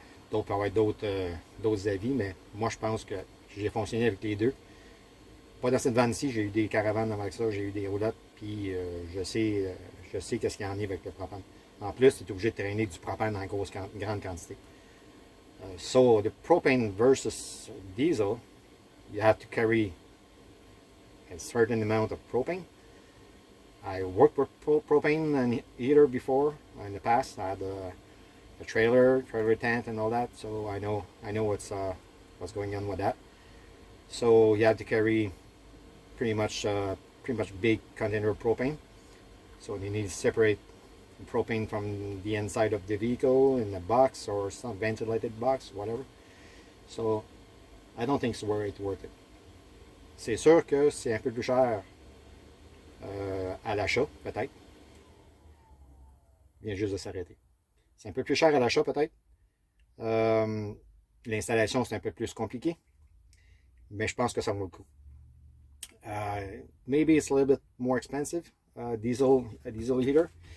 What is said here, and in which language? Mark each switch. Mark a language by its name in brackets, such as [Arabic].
[French] D'autres peuvent avoir d'autres avis, mais moi, je pense que j'ai fonctionné avec les deux. pas dans cette vanne-ci, j'ai eu des caravanes avant ça, j'ai eu des roulottes, puis je sais qu'est-ce qu'il y en a avec le propane. En plus, tu es obligé de traîner du propane en grande quantité. [English] So the propane versus diesel, you have to carry a certain amount of propane. I worked with propane and heater before in the past. I had a trailer tent, and all that, so I know what's going on with that. So you have to carry pretty much big container of propane. So you need to separate propane from the inside of the vehicle in a box or some ventilated box, whatever. So I don't think it's worth it. [French] C'est sûr que c'est un peu plus cher à l'achat, peut-être. Il vient juste de s'arrêter. C'est un peu plus cher à l'achat, peut-être. L'installation, c'est un peu plus compliqué. Mais je pense que ça vaut le coup. [English] Maybe it's a little bit more expensive, a diesel heater.